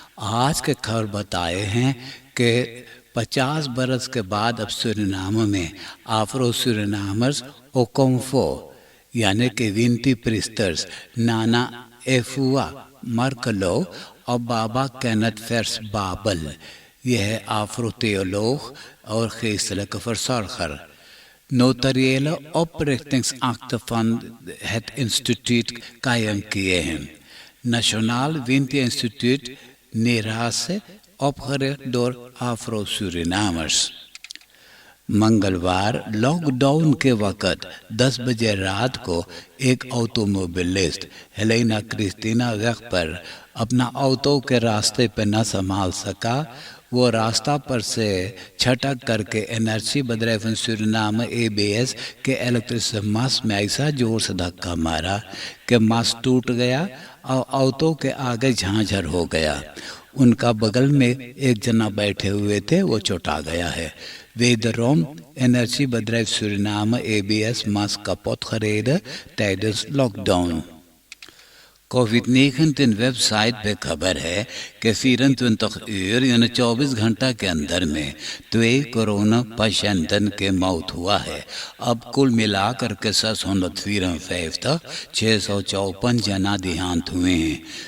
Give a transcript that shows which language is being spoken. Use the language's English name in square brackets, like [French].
[Caribbean Hindustani] आज के खबर बताए हैं कि 50 बरस के बाद अब सूरीनाम में आफ्रो सूरीनामर्स ओकोम्फो यानी कि विनती प्रिस्टर्स नाना एफुआ मर्कलो और बाबा कैनथ फेर्स बाबल, यह आफ्रो थियोलॉग और [Dutch] geestelijke verzorger, notariële oprichtingsakte van het instituut [Caribbean Hindustani] कायम किए हैं। [Dutch] Nationaal Winti Instituut Nerasse, opgericht door Afro-Surinamers। [Caribbean Hindustani] मंगलवार लॉकडाउन के वक़्त 10 बजे रात को एक ऑटोमोबिलिस्ट हेलेना क्रिस्टीना वेग पर अपना ऑटो के रास्ते पर न संभाल सका। वो रास्ता पर से छटक करके एनर्जी बदरेफन सूरीनाम ABS के इलेक्ट्रिक मास में ऐसा जोर से धक्का मारा कि मास टूट गया और ऑटो के आगे झांझर हो गया। उनका बगल में एक जना बैठे हुए थे, वो चोटा गया है। [Dutch] Wederom energiebedrijf Suriname ABS mas kapot gereden tijdens lockdown। [Caribbean Hindustani] कोविड-19 वेबसाइट पे खबर है कि 24 उर यानी 24 घंटा के अंदर में 2 कोरोना पेशेंटन के मौत हुआ है। अब कुल मिलाकर के 654 जना देहांत हुए हैं।